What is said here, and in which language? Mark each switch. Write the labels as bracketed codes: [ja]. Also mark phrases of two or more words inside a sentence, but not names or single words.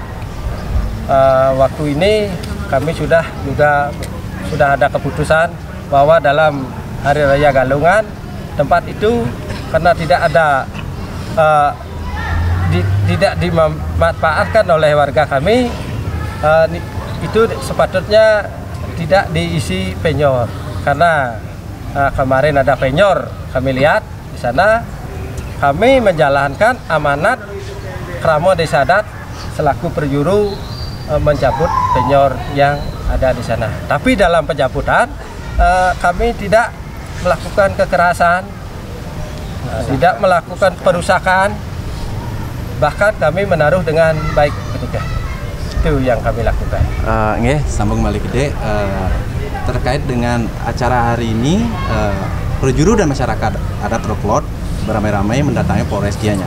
[id] Waktu ini kami sudah ada keputusan bahwa dalam Hari Raya Galungan tempat itu karena tidak ada tidak dimanfaatkan oleh warga kami, itu sepatutnya tidak diisi penyor. Karena kemarin ada penyor, kami lihat di sana, kami menjalankan amanat Kramo Desa Adat selaku perjuru mencabut penyor yang ada di sana. Tapi dalam pencabutan kami tidak melakukan kekerasan, tidak melakukan perusakan, bahkan kami menaruh dengan baik ketika itu yang kami lakukan. Sambung balik Gede, terkait dengan acara hari ini, perjuru dan masyarakat adat Roklot beramai-ramai mendatangi Polres Gianyar.